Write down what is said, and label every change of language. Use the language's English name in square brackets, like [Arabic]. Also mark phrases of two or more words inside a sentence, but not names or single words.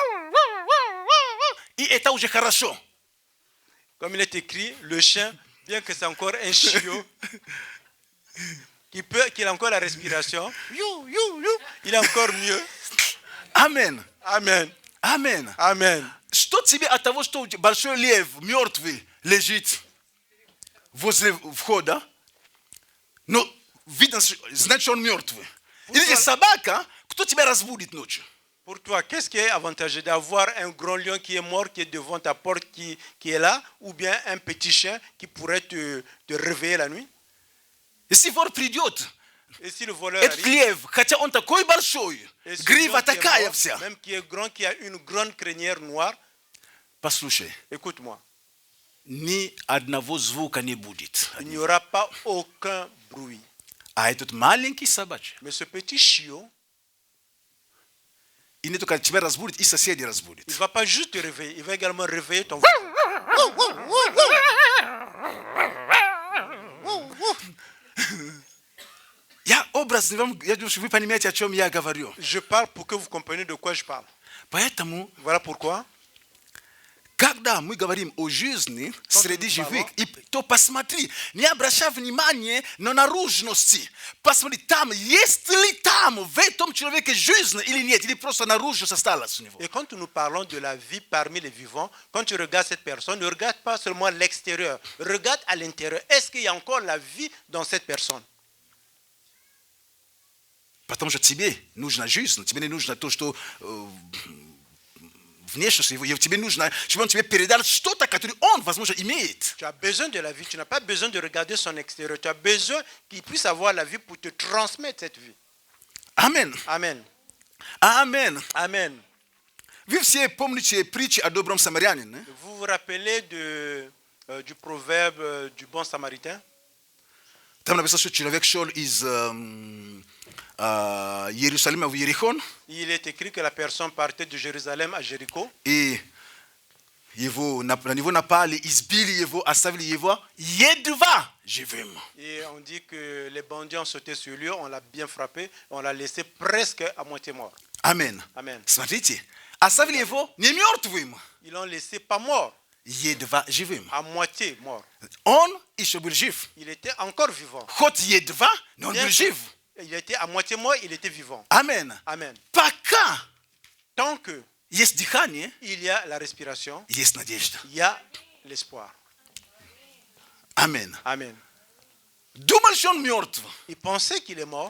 [Russian] И это уже хорошо. [French] Comme il est écrit, le chien, bien que c'est encore un chiot, qu'il a encore la respiration, il est encore mieux. [Russian] Амен. [French] Amen. [Russian] Амен. [French] Amen. [Russian] Что тебе от того, что большой лев мертвый лежит возле входа? Ну, видно, значит, он мертвый. Или собака, кто тебя разбудит ночью? [French] Pour toi, qu'est-ce qui est avantageux d'avoir un grand lion qui est mort, qui est devant ta porte, qui est là, ou bien un petit chien qui pourrait te réveiller la nuit? [Russian] Если вор придет, [French] Et si le voleur [Russian] этот [French] arrive, [Russian] лев, хотя он такой большой, [French] et ce [Russian] грива [French] lion qui est [Russian] такая [French] mort, [Russian] вся. [French] même qui est grand, qui a une grande crinière noire, [Russian] Послушай, [French] écoute-moi, [Russian] ни одного звука не будет. [French] il n'y aura pas aucun bruit. [Russian] А этот маленький собачий, [French] Mais ce petit chiot, [Russian] и не только тебя разбудит, и соседей [French] il [Russian] разбудит. [French] ne va pas juste te réveiller, il va également réveiller ton voisin. [Russian] Я образно вам, я думаю, что вы понимаете, о чем я говорю. [French] Je parle pour que vous compreniez de quoi je parle. [Russian] Поэтому, [French] Voilà pourquoi, [Russian] Когда мы говорим о жизни среди живых, и то посмотри, не обращай внимания на наружности. Посмотри, там, есть ли там в этом человеке жизнь или нет, или просто наружность осталась у него. [French] Et quand nous parlons de la vie parmi les vivants, quand tu regardes cette personne, ne regarde pas seulement l'extérieur, regarde à l'intérieur. Est-ce qu'il y a encore la vie dans cette personne? [Russian] Потому что тебе нужна жизнь, тебе не нужно то, что внешность его, тебе нужно, чтобы он тебе передал что-то, которое он, возможно, имеет. [French] Tu as besoin de la vie, tu n'as pas besoin de regarder son extérieur. Tu as besoin qu'il puisse avoir la vie pour te transmettre cette vie. [Russian] Амен. [French] Amen. [Russian] Амен. [French] Amen. [Russian] Вы все помните притчи о добром самарянине? [French] Vous vous rappelez du proverbe du bon samaritain? [Russian] Там написано, что человек шел из Иерусалима в Иерихон, [French] Il est écrit que la personne partait de Jérusalem à Jéricho. [Russian] и на него напали, избили его, оставили его едва живым. [French] Et on dit que les bandits ont sauté sur lui, on l'a bien frappé, on l'a laissé presque à moitié mort. [Russian] Амен. [French] Amen. [Russian] Смотрите, оставили его не мертвым, [French] Ils l'ont laissé pas mort, [Russian] едва живым. [French] à moitié mort. [Russian] Он еще был жив. [French] Il était encore vivant. [Russian] Хоть едва, но он [French] Bien [Russian] был [French] que [Russian] жив. [French] il était à moitié mort, il était vivant. [Russian] Амен. [French] Amen. [Russian] Пока [French] Tant que [Russian] есть дыхание, [French] il y a la respiration, [Russian] есть надежда. [French] il y a l'espoir. [Russian] Амен. [French] Amen. [Russian] Думал, что он мертв. [French] Ils pensaient qu'il est mort,